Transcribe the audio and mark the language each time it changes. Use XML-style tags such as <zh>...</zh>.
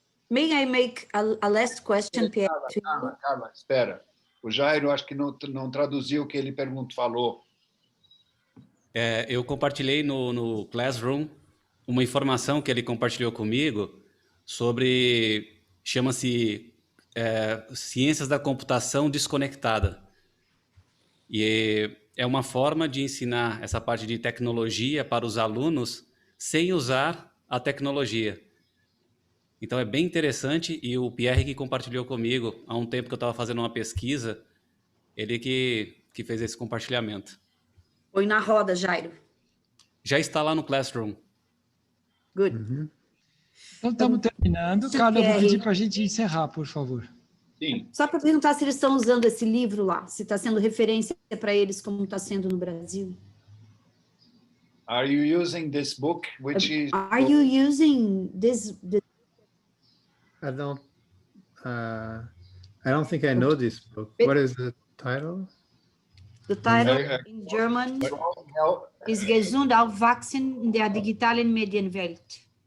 <en>May I make a last question, Pierre?</en> <pt>Carla, espera. O Jairo acho que não traduziu o que ele falou. Eu compartilhei no Classroom uma informação que ele compartilhou comigo sobre, chama-se Ciências da Computação Desconectada. E é uma forma de ensinar essa parte de tecnologia para os alunos sem usar a tecnologia. Então é bem interessante, e o Pierre que compartilhou comigo há um tempo que eu estava fazendo uma pesquisa, ele que fez esse compartilhamento. Põe na roda, Jairo. Já está lá no Classroom.</pt> <en>Good. Mm-hmm.</en> <pt>Então, estamos terminando. Carla, eu vou pedir para a gente encerrar, por favor. Sim. Só para perguntar se eles estão usando esse livro lá, se está sendo referência para eles como está sendo no Brasil.</pt> <en>Are you using this book, which is... Are you using this? I don't think I know this book. What is the title? The title in German is Gesund aufwachsen in der digitalen Medienwelt.</en>